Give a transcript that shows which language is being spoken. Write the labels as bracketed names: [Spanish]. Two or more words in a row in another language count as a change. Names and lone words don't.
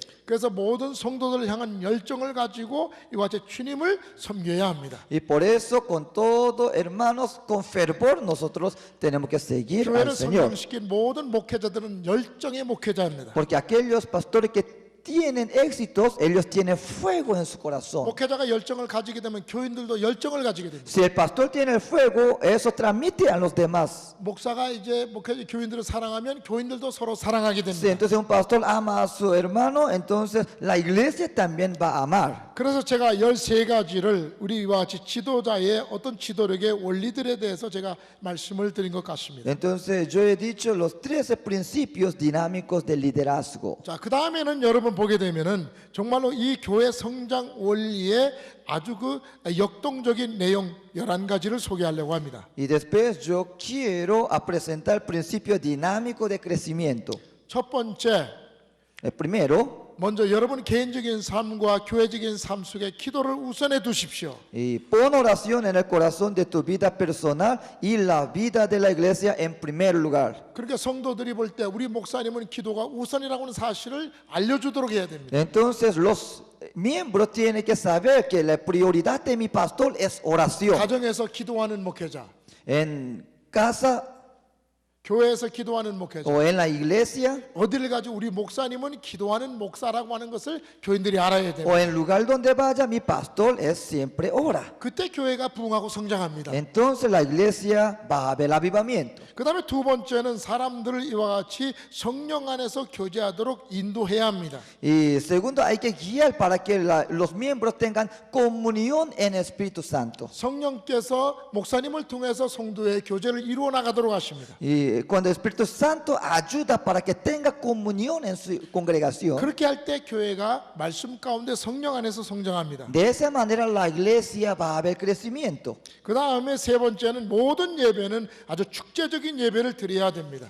[Korean] 그래서 모든 성도들을 향한 열정을 가지고 이와 같이 주님을 섬겨야 합니다. [Spanish] Y por eso, con todo, hermanos, con fervor, nosotros tenemos que seguir al [Korean] 교회를 [Spanish] Señor. [Korean] 성장시킨 모든 목회자들은 열정의 목회자입니다. [Spanish] Porque aquellos pastores que tienen éxitos, ellos tienen fuego en su corazón. [Korean] 목회자가 열정을 가지게 되면 교인들도 열정을 가지게 됩니다. [Spanish] Si el pastor tiene el fuego, eso transmite a los demás. [Korean] 목사가 이제 목회자 교인들을 사랑하면 교인들도 서로 사랑하게 [Spanish] Si [Korean] 됩니다. [Spanish] entonces un pastor ama a su hermano, entonces la iglesia también va a amar. [Korean] 그래서 제가 13가지를 우리와 같이 지도자의 어떤 지도력의 원리들에 대해서 제가 말씀을 드린 것 같습니다. [Spanish] Entonces yo he dicho los 13 principios dinámicos del liderazgo. [Korean] 자, 그 다음에는 여러분 보게 되면은 정말로 이 교회 성장 원리의 아주 그 역동적인 내용 11가지를 소개하려고 합니다. [Spanish] Y después yo quiero presentar el principio dinámico de crecimiento. [Korean] 첫 번째, [Spanish] El primero, [Korean] 먼저 여러분 개인적인 삶과 교회적인 삶 속에 기도를 우선해 두십시오. [Spanish] y pon oración en el corazón de tu vida personal y la vida de la iglesia en primer lugar. [Korean] 그러니까 성도들이 볼 때 우리 목사님은 기도가 우선이라고 하는 사실을 알려주도록 해야 됩니다. [Spanish] Entonces los miembros tienen que saber que la prioridad de mi pastor es oración. [Korean] 가정에서 기도하는 목회자, [Spanish] En casa [Korean] 교회에서 기도하는 목회자, [Spanish] o en la iglesia [Korean] 어디를 가지고 우리 목사님은 기도하는 목사라고 하는 것을 교인들이 알아야 됩니다. [Spanish] o en lugar donde vaya, mi pastor es siempre ora. [Korean] 그때 교회가 부흥하고 성장합니다. [Spanish] Entonces la iglesia va a haber avivamiento. [Korean] 그 다음에 두 번째는 사람들을 이와 같이 성령 안에서 교제하도록 인도해야 합니다. [Spanish] Y segundo, hay que guiar para que los miembros tengan comunión en Espíritu Santo. [Korean] 성령께서 목사님을 통해서 성도의 교제를 이루어 나가도록 하십니다. [Spanish] Y cuando el Espíritu Santo ayuda para que tenga comunión en su congregación, [Korean] 그렇게 할 때 교회가 말씀 가운데 성령 안에서 성장합니다. [Spanish] de esa manera la iglesia va a haber crecimiento. [Korean] 그 다음에 세 번째는 모든 예배는 아주 축제적인 예배를 드려야 됩니다.